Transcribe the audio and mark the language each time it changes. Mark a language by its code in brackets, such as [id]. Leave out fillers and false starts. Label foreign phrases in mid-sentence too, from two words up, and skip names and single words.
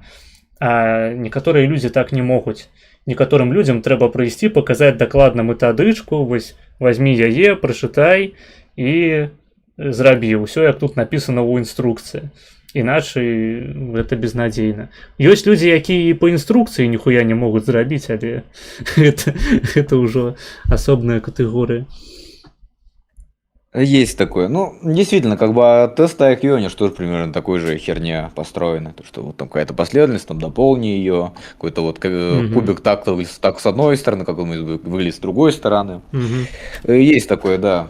[be] А некаторыя людзі так не могуць. Некаторым людзям трэба прыйсці, паказаць дакладна метадычку, вось вазьмі яе, прачытай і зрабі ўсё, як тут напісана ў інструкцыі. Іначай гэта безнадзейна. Ёсць людзі, якія і па інструкцыі ніхуя не могуць зрабіць, але гэта ўжо асобная катэгорыя. [ru] Есть такое. Ну, действительно, как бы тест IQ, они же тоже примерно такой же херня построены. То, что вот там какая-то последовательность, там дополни ее, какой-то вот кубик так с одной стороны, как он выглядит с другой стороны. Есть такое, да.